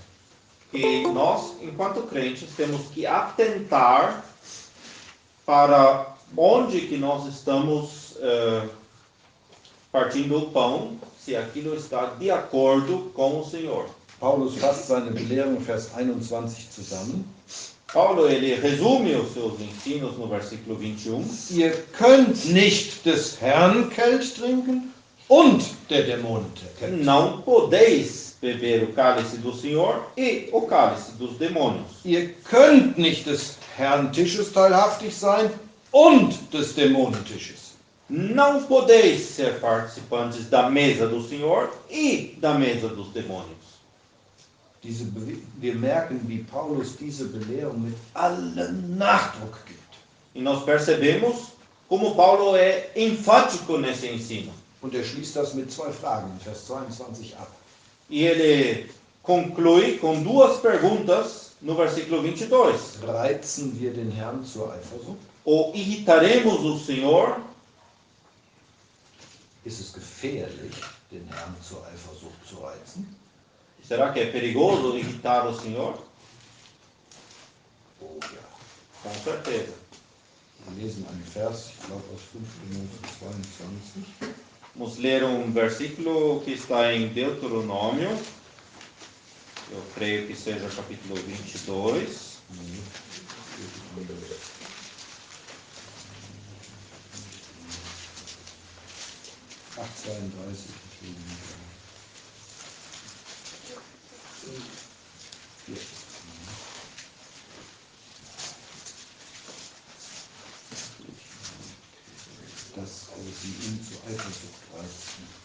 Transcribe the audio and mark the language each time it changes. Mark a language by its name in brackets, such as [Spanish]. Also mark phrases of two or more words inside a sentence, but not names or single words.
[Portuguese] e nós, enquanto crentes, temos que atentar para onde que nós estamos partindo o pão, se aquilo está de acordo com o Senhor. [German] Paulus fasst seine Belehrung, Vers 21 zusammen. [Portuguese] Paulo, ele resume os seus ensinos no versículo 21. [German] Ihr könnt nicht des Herrn Kelch trinken und der Dämonen Kelch. [Portuguese] Não podeis beber o cálice do Senhor e o cálice dos demônios. [German] Ihr könnt nicht des Herrn Tisches teilhaftig sein und des Dämonentisches. [Portuguese] Não podeis ser participantes da mesa do Senhor e da mesa dos demônios. [German] Wir merken, wie Paulus diese Belehrung mit allem Nachdruck gibt. [Portuguese] E nós percebemos como Paulo é enfático nesse ensino. [German] Und er schließt das mit zwei Fragen, Vers 22 ab. [Portuguese] E ele conclui com duas perguntas no versículo 22. [German] Reizen wir den Herrn zur Eifersucht? [Portuguese] Ou irritaremos o Senhor? [German] Ist es gefährlich, den Herrn zur Eifersucht zu reizen? [Portuguese] Será que é perigoso irritar o Senhor? [German] Oh ja. [Portuguese] Com certeza. [German] Wir lesen einen Vers, ich glaube aus 5. Mose 22. [Portuguese] Vamos ler um versículo que está em Deuteronômio. Eu creio que seja capítulo 22. [German] Ach, 32. Dass sie ihn zur Eifersucht reizen.